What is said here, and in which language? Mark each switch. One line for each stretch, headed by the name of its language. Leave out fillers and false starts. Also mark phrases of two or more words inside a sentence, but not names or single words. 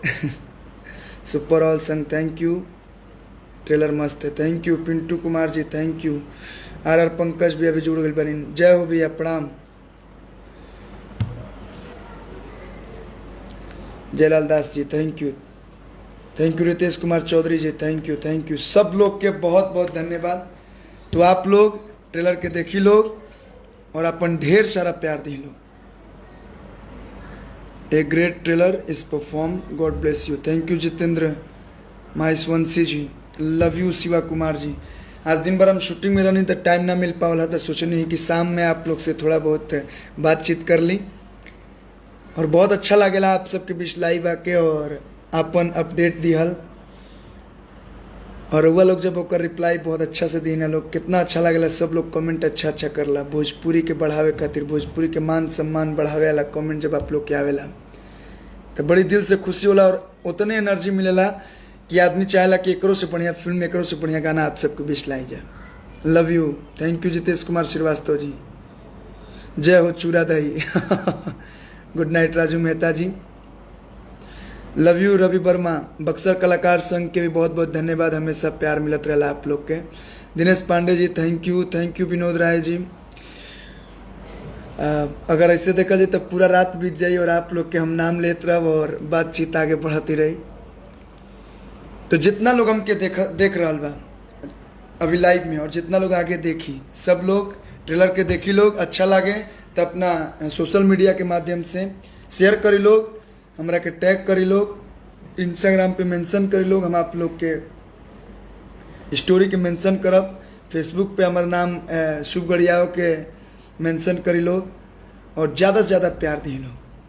Bhojpuri: सुपर ऑल संग
English: thank you,
Bhojpuri: ट्रेलर मस्त है,
English: thank you.
Bhojpuri: पिंटू कुमार जी
English: thank you.
Bhojpuri: RR पंकज भी अभी जुड़ गए बनी, जय हो भैया, प्रणाम। जयलाल दास जी
English: thank you, thank you.
Bhojpuri: रितेश कुमार चौधरी जी
English: thank you, thank you.
Bhojpuri: सब लोग के बहुत बहुत धन्यवाद। तो आप लोग ट्रेलर के देखी लोग और अपन ढेर सारा प्यार दी लोग।
English: A great trailer is perform, God bless you, thank you जितेंद्र माहेश्वंशी जी, love you शिवा कुमार जी।
Bhojpuri: आज दिन भर हम शूटिंग में रहनी तो टाइम ना मिल पावला, तो सोचनी कि शाम में आप लोग से थोड़ा बहुत बातचीत कर ली, और बहुत अच्छा लगेला आप सबके बीच लाइव आके और अपन अपडेट दिहल। और वह लोग जब ओकर रिप्लाई बहुत अच्छा से दी ना लोग, कितना अच्छा लगेला। सब लोग कमेंट अच्छा अच्छा करला, भोजपुरी के बढ़ावे खातिर, भोजपुरी के मान सम्मान बढ़ावे वाला कमेंट जब आप लोग के आवेला तो बड़ी दिल से खुशी होला, और उतने एनर्जी मिलेला कि आदमी चाहेला कि एकरो से बढ़िया फिल्म, एकरो से बढ़िया गाना आप सबके बीच लाई जाए।
English: love you, thank you
Bhojpuri: जितेश कुमार श्रीवास्तव जी, जय हो चूरा दही।
English: Good night राजू मेहता जी, love you।
Bhojpuri: रवि वर्मा, बक्सर कलाकार संघ के भी बहुत बहुत धन्यवाद, हमेशा प्यार मिलत रहा आप लोग के। दिनेश पांडे जी
English: thank you, thank you.
Bhojpuri: विनोद राय जी, अगर ऐसे देखा जाए तो पूरा रात बीत जाई और आप लोग के हम नाम लेते रह और बातचीत आगे बढ़ती रही। तो जितना लोग हमके देख रहा बा अभी लाइव में और जितना लोग आगे देखी, सब लोग ट्रेलर के देखी लोग, अच्छा लगे तो अपना
English: social media
Bhojpuri: के माध्यम से शेयर करी लोग, हमरा के टैग करी लोग, इंस्टाग्राम पे मेंशन करी लोग, हम आप लोग के स्टोरी के मेंशन करब, फेसबुक पे हमारा नाम शुभ गढ़ियाओं के मेंशन करी लोग और ज़्यादा से ज़्यादा प्यार दी लोग।